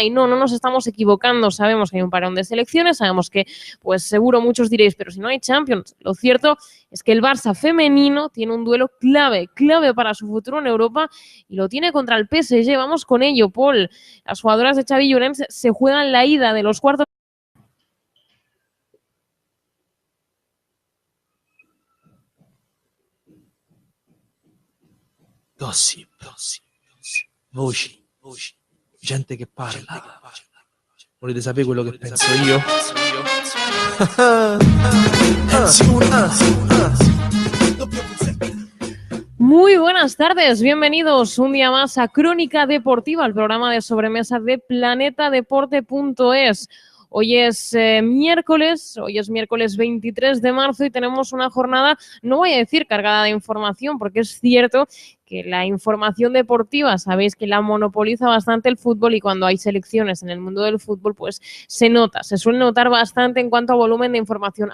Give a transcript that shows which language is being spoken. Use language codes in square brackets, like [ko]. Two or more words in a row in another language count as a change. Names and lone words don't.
[es] Y no nos estamos equivocando. Sabemos que hay un parón de selecciones, sabemos que, pues seguro muchos diréis, pero si no hay Champions. Lo cierto es que el Barça femenino tiene un duelo clave para su futuro en Europa, y lo tiene contra el PSG. Vamos con ello, Paul. Las jugadoras de Xavi Llorens se juegan la ida de los cuartos. [it] Gossip, voci, gente che parla. Volete sapere quello che penso io? [es] Muy buenas tardes, bienvenidos un día más a Crónica Deportiva, el programa de sobremesa de planetadeporte.es. Hoy es miércoles 23 de marzo y tenemos una jornada, no voy a decir cargada de información, porque es cierto que la información deportiva, sabéis que la monopoliza bastante el fútbol, y cuando hay selecciones en el mundo del fútbol, pues se suele notar bastante en cuanto a volumen de información.